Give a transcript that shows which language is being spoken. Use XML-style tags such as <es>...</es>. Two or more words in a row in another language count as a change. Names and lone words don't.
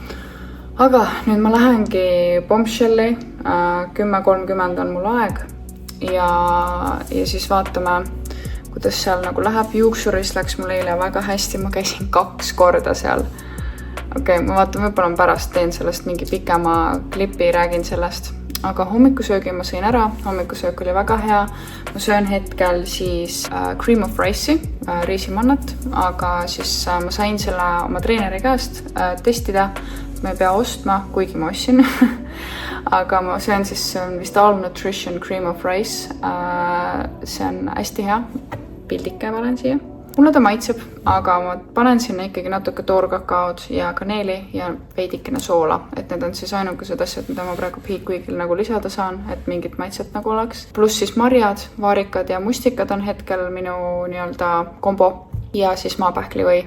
<et>Aga nüüd ma lähengi Bombshelli, 10:30 on mul aeg ja siis vaatame, kuidas seal nagu läheb. Juuksuris läks mul eile väga hästi, ma käisin 2 korda seal. Okei, ma vaatan, võib-olla pärast teen sellest mingi pikema klipi, räägin sellest. Aga hommikusöögi ma sõin ära, hommikusöök oli väga hea. Ma söön hetkel siis</et> <en>cream of rice'i,</en> <et>riisimannat, aga siis ma sain selle oma treeneri käest testida. Ma ei pea ostma, kuigi ma ostsin. Aga ma söön siis vist All Nutrition</et> <en>cream of rice.</en> <et>See on hästi hea, pildike panen siia. Mulle ta maitseb, aga ma panen sinna ikkagi natuke toorkakaod ja kaneeli ja veidikene soola. Et need on siis ainukesed asjad, mida ma praegu Peak Weekil nagu lisada saan, et mingit maitset nagu oleks. Pluss siis marjad, vaarikad ja mustikad on hetkel minu nii-öelda kombo ja siis maapähkli või.</et>